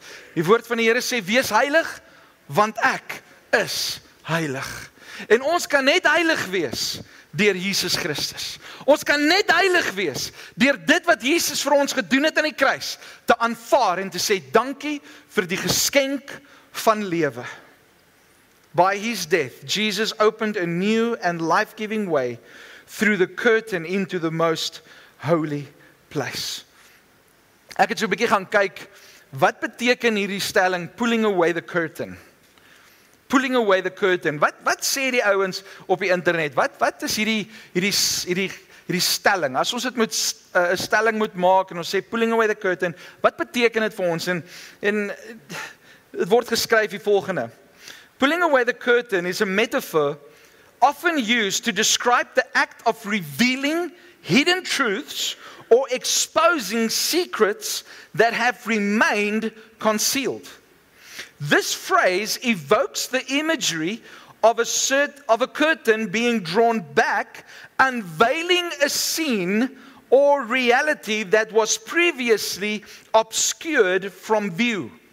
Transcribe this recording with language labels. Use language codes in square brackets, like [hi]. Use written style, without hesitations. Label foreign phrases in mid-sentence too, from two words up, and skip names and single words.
[af] Die woord van die Here sê, wees heilig, want ek is heilig. En ons kan net heilig wees deur Jesus Christus. Ons kan net heilig wees deur dit wat Jesus vir ons gedoen het aan die kruis, te aanvaar en te sê dankie vir die geskenk van lewe. [en] By his death, Jesus opened a new and life-giving way through the curtain into the most holy place. [af] Ek het so 'n bietjie gaan kyk, wat beteken hierdie stelling, [en] pulling away the curtain? Pulling away the curtain. [af] Wat sê die ouens op die internet? Wat is hierdie stelling? As ons dit moet 'n stelling moet maak en ons sê [en] pulling away the curtain, [af] wat beteken dit vir ons? En dit word geskryf die volgende. [en] Pulling away the curtain is a metaphor often used to describe the act of revealing hidden truths or exposing secrets that have remained concealed. This phrase evokes the imagery of a curtain being drawn back, unveiling a scene or reality that was previously obscured from view.